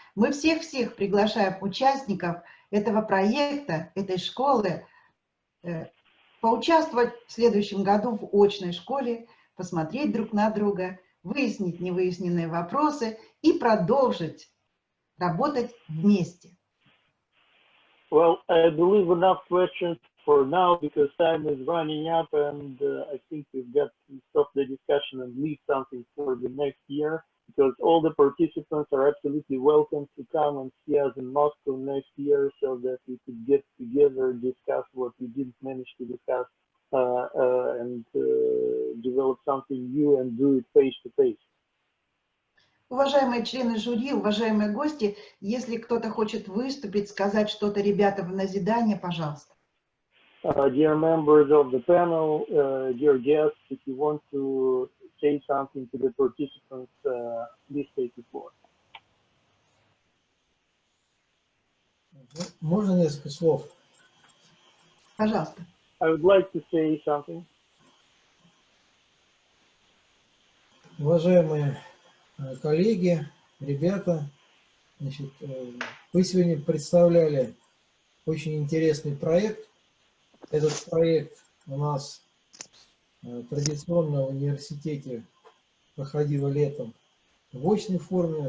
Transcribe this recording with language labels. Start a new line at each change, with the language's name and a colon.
Russian: Мы всех приглашаем участников этого проекта, этой школы, поучаствовать в следующем году в очной школе, посмотреть друг на друга, выяснить невыясненные вопросы и продолжить работать вместе.
English: Well, I believe enough questions for now, because time is running up, and I think we've got to stop the discussion and leave something for the next year, because all the participants are absolutely welcome to come and see us in Moscow next year, so that we could get together, discuss what we didn't manage to discuss, and develop something new and do it face to face.
Russian: Уважаемые члены жюри, уважаемые гости, если кто-то хочет выступить, сказать что-то ребятам в назидание, пожалуйста.
English: Dear members of the panel, dear guests, if you want to say something to the participants, please take the floor.
Russian: Можно несколько слов? Пожалуйста.
English: I would like to say something.
Russian: Уважаемые коллеги, ребята, Значит, вы сегодня представляли очень интересный проект. Этот проект у нас традиционно в университете проходил летом в очной форме.